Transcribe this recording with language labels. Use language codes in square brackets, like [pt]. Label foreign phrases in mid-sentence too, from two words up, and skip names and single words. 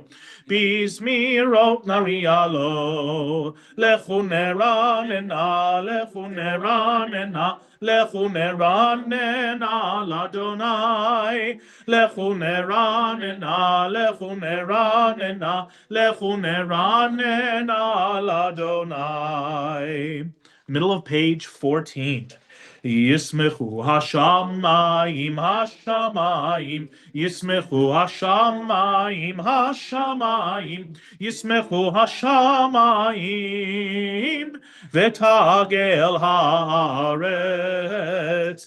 [he] בזמירות נריע לו, לכו נרננה, לכו נרננה, לכו נרננה, לה', לכו נרננה, לכו נרננה, לכו נרננה, לה. [en] Middle of page 14. [he] ישמחו השמים, השמים, ישמחו השמים, השמים, ישמחו השמים, ותגל הארץ.